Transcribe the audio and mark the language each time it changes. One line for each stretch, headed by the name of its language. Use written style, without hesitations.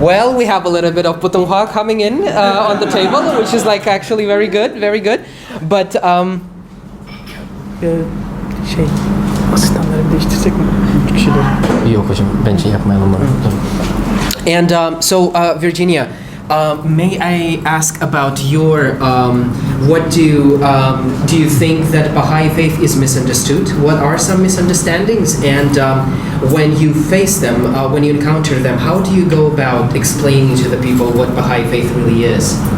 English: Well, we have a little bit of Putonghua coming in on the table, which is like actually very good, very good. But
Turkish: Yok hocam, bence yapmayalım onu.
English: And so, Virginia, may I ask about your what do you think that Baha'i Faith is misunderstood? What are some misunderstandings? And when you face them, when you encounter them, how do you go about explaining to the people what Baha'i Faith really is?